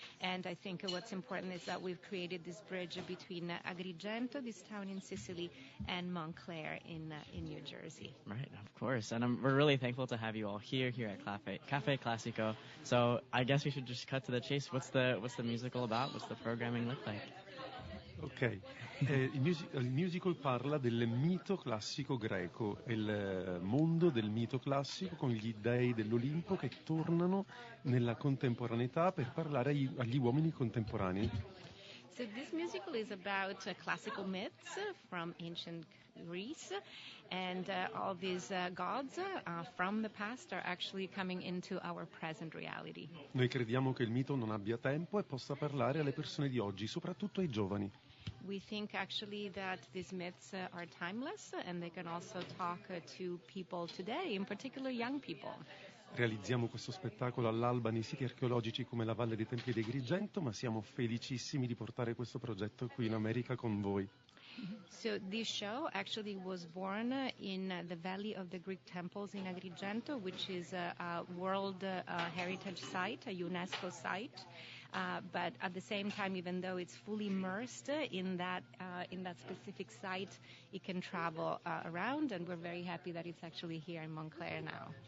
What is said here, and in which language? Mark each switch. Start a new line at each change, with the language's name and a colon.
English: And I think what's important is that we've created this bridge between Agrigento, this town in Sicily, and Montclair in New Jersey. Right, of course. And we're really thankful to have you all here at Café Classico. So I guess we should just cut to the chase. What's the musical about? What's the programming look like?
Italian: Ok, il musical parla del mito classico greco, il mondo del mito classico con gli dei dell'Olimpo che tornano nella contemporaneità per parlare agli uomini contemporanei.
English: So this musical is about classical myths from ancient Greece, and all these gods from the past are actually coming into our present reality.
Italian: Noi crediamo che il mito non abbia tempo e possa parlare alle persone di oggi, soprattutto ai giovani.
English: We think actually that these myths are timeless, and they can also talk to people today, in particular young people.
Italian: Realizziamo questo spettacolo all'alba nei siti archeologici come la Valle dei Templi di Agrigento, ma siamo felicissimi di portare questo progetto qui in America con voi.
English: So this show actually was born in the Valley of the Greek Temples in Agrigento, which is a World Heritage Site, a UNESCO site. But at the same time, even though it's fully immersed in that specific site, it can travel around, and we're very happy that it's actually here in Montclair now.